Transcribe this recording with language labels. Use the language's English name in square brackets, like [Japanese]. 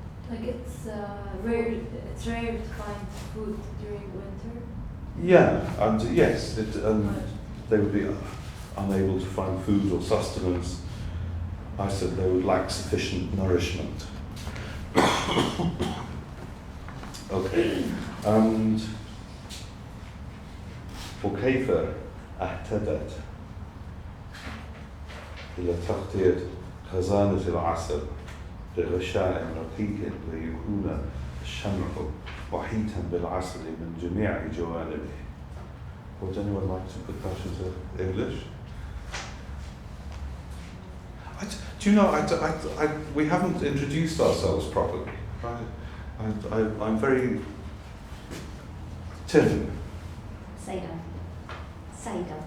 [English] Like it's rare to find food during winter. Yeah, and yes, they would be unable to find food or sustenance. I said they would lack sufficient nourishment. Okay, and [Arabic] وكيف اهتدت إلى تغطية خزانة العسل بغشاء رقيق ليكون الشمع وحيدا بالعسل من جميع جوانبه. [English] Would anyone like to put that into English? Do you know, we haven't introduced ourselves properly. I'm very... Tim. Saida. Saida.